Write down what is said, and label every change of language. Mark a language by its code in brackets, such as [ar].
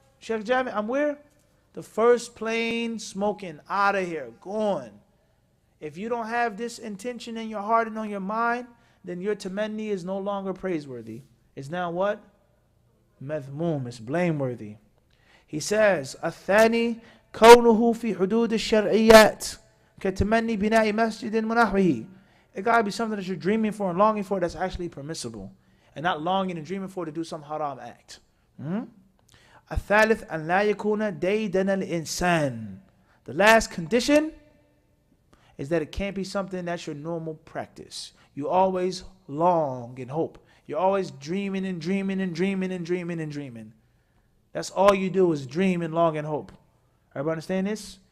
[en] Sheikh Jami, I'm where? The first plane smoking, out of here, gone. If you don't have this intention in your heart and on your mind, then your tamanni is no longer praiseworthy. It's now what? Madhmoom, it's blameworthy. He says, [ar] الثاني كونه في حدود الشرعيات كتمني بناء مسجد ونحوه. [en] It got to be something that you're dreaming for and longing for that's actually permissible, and not longing and dreaming for to do some haram act. [ar] الثالث أن لا يكون ديدن الإنسان. [en] The last condition is that it can't be something that's your normal practice. You always long and hope. You're always dreaming and dreaming and dreaming and dreaming and dreaming. That's all you do is dream and long and hope. Everybody understand this?